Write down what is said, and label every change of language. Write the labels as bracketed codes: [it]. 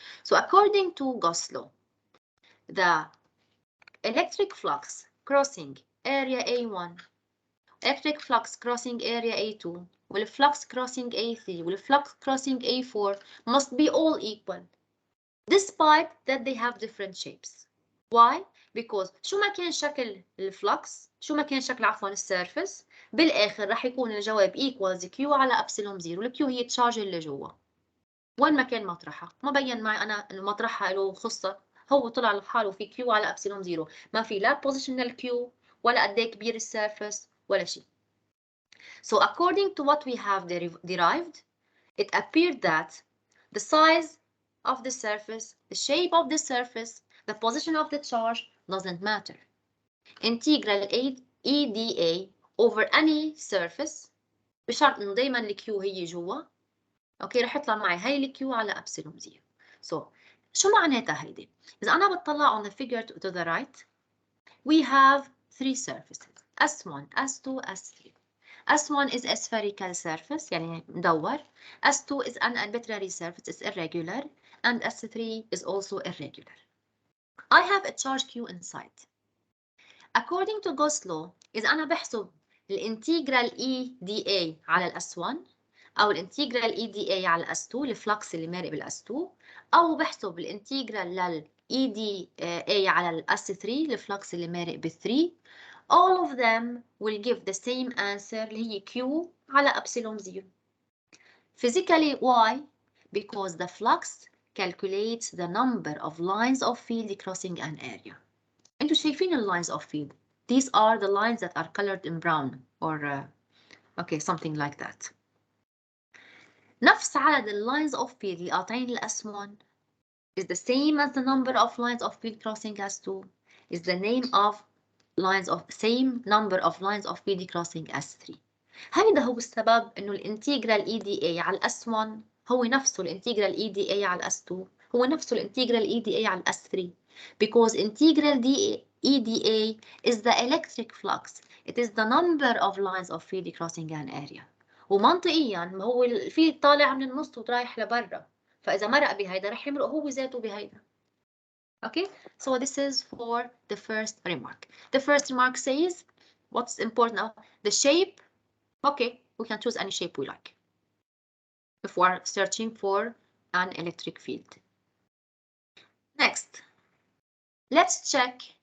[en] So according to Gauss law, the electric flux crossing area A1, electric flux crossing area A2, والflux crossing A3, والflux crossing A4 must be all equal, despite that they have different shapes. Why? Because [ar] شو ما كان شكل الفلكس، شو ما كان شكل عفوا السيرفس، بالآخر رح يكون الجواب [en] equals Q [ar] على epsilon 0. الكيو هي التشارج اللي جوا. وين ما كان مطرحها، ما بين معي أنا إنه مطرحها له خصة، هو طلع لحاله في Q على epsilon 0. ما في لا [en] positional Q [ar] ولا قد ايه كبير السيرفس ولا شيء. [en] So according to what we have derived, it appeared that the size of the surface, the shape of the surface, the position of the charge doesn't matter. Integral EdA over any surface [ar] بشرط انه دايما الكيو هي جوا. اوكي رح يطلع معي هي الكيو على epsilon 0. [en] So [ar] شو معناتها هيدي؟ إذا أنا بطلع [en] on the figure to the right, we have three surfaces, S1, S2, S3. S1 is a spherical surface, [ar] يعني مدور. [en] S2 is an arbitrary surface, it's irregular. And S3 is also irregular. I have a charge Q inside. According to Gauss law, [ar] إذا أنا بحسب الانتجرال EdA على ال S1 أو الانتجرال EdA على ال S2 الفلكس اللي مارق بال S2 أو بحسب الانتجرال لل EdA على ال S3 الفلكس اللي مارق بال 3, [en] all of them will give the same answer [ar] اللي هي Q على epsilon 0. [en] Physically, why? Because the flux calculates the number of lines of field crossing an area. [ar] انتوا شايفين ال [en] lines of field. These are the lines that are colored in brown or okay, something like that. [ar] نفس عدد ال [en] lines of field [ar] اللي قاطعين ال [en] S1 is the same as the number of lines of field crossing S2 is the name of same number of lines of field crossing S3. [ar] هيدا هو السبب انه الانتجرال EdA على S1 هو نفسه الانتجرال EdA على S2 هو نفسه الانتجرال EdA على S3 [en] because integral EdA is the electric flux. It is the number of lines of field crossing an area. [ar] ومنطقيا ما هو الفيلد طالع من النص ورايح لبرا، فإذا مرق بهيدا رح يمرق هو ذاته بهيدا. [en] Okay, so this is for the first remark. The first remark says what's important now, the shape. Okay, we can choose any shape we like if we are searching for an electric field. Next, let's check